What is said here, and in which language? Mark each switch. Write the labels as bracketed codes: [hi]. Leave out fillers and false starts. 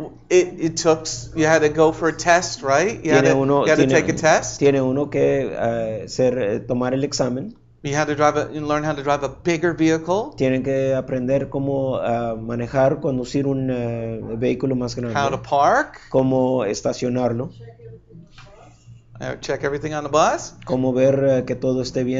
[en] It took, you had to go for a test, right? You had to take a test. [es] Tiene uno que tomar el examen. [en] You had to learn how to drive a bigger vehicle. [es] Tienen que aprender cómo manejar, conducir un vehículo más grande. [en] How to park. [es] Cómo estacionarlo. [en] Check everything on the bus. [es] Cómo ver que todo esté bien